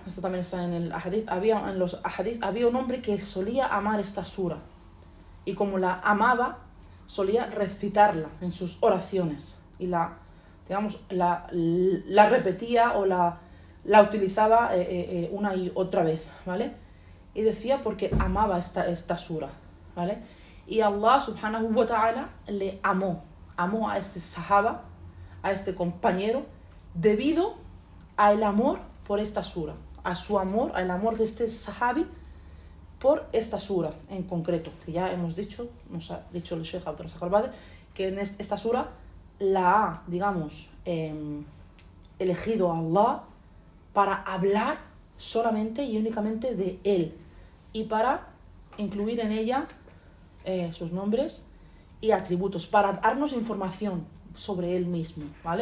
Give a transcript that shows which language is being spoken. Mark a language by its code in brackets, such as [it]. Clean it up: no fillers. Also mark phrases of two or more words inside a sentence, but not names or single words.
[es] Esto también está en el hadith, en los hadith había un hombre que solía amar esta sura, y como la amaba, solía recitarla en sus oraciones, y la repetía o la utilizaba una y otra vez, ¿vale? Y decía porque amaba esta sura, ¿vale? Y [ar] الله سبحانه وتعالى [es] le amó a este sahaba, a este compañero, debido al amor por esta sura, al amor de este sahabi por esta sura en concreto, que ya hemos dicho, nos ha dicho el Sheikh Abdul Razak al-Badr, que en esta sura la ha, digamos, elegido a Allah para hablar solamente y únicamente de Él, y para incluir en ella sus nombres y atributos, para darnos información sobre Él mismo, ¿vale?